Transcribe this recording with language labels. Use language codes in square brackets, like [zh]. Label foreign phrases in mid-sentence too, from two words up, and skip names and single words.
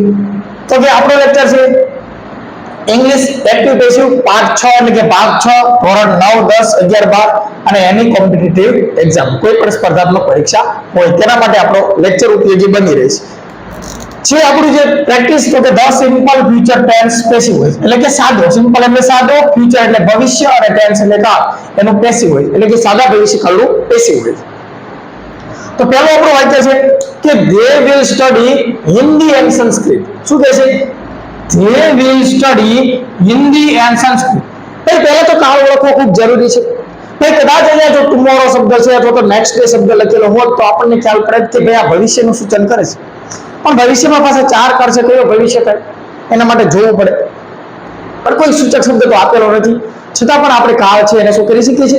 [gu] તો કે આપણો લેક્ચર છે [en] English active passive [gu] પાર્ટ 6 એટલે કે ભાગ 6 ધોરણ 9, 10, 11, 12 અને એની [en] competitive exam [gu] કોઈ પણ સ્પર્ધાત્મક પરીક્ષા હોય તેના માટે આપણો લેક્ચર ઉપયોગી બની રહેશે. છે આપણું જે પ્રેક્ટિસ તો કે 10 [en] simple future tense passive [gu] હોય એટલે કે સાદો, સિમ્પલ એટલે સાદો, ફ્યુચર એટલે ભવિષ્ય અને ટેન્સ એટલે કાળ એનું પેસિવ હોય એટલે કે સાદા ભવિષ્યકાળનું પેસિવ હોય. તો પહેલું આપણું વાક્ય છે કે [en] they will study Hindi and Sanskrit. [gu] શું કહે છે? [en] they will study Hindi and Sanskrit. [gu] ભાઈ પહેલા તો કાળ ઓળખવો ખૂબ જરૂરી છે. ભાઈ કદાચ અહીંયા જો ટુમોરો શબ્દ છે અથવા તો [en] next day [gu] શબ્દ લખેલો હોત તો આપણને ખ્યાલ પડે કે ભાઈ આ ભવિષ્યનું સૂચન કરે છે. પણ ભવિષ્યમાં પાસે 4 કાળ છે, કયો ભવિષ્ય કાળ એના માટે જોવું પડે. પણ કોઈ સૂચક શબ્દ તો આપેલો નથી, છતાં પણ આપણે કાળ છે એને શું કરી શકીએ છીએ?